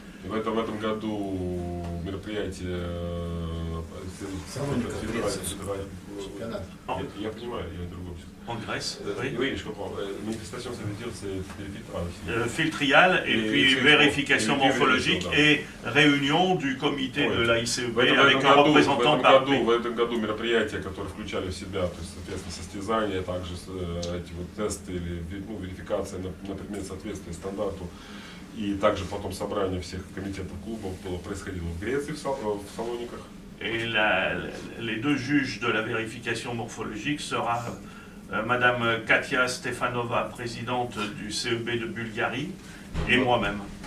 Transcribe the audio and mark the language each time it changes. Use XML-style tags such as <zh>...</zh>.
<ru>В этом году мероприятие я понимаю, я другом.</ru> <fr>En Grèce, oui, je comprends. Manifestation, ça veut dire c'est filtrial et puis vérification morphologique et réunion du comité de la ICEB avec un représentant par pays.</fr> <ru>В этом году мероприятия, которые включали в себя, то есть, соответственно, состязания, также эти вот тесты или верификация на предмет соответствия стандарту, и также потом собрание всех комитетов клубов происходило в Греции, в Салониках.</ru> <fr>Et les deux juges de la vérification morphologique sera Madame Katia Stefanova, présidente du CEB de Bulgarie, et moi-même.</fr>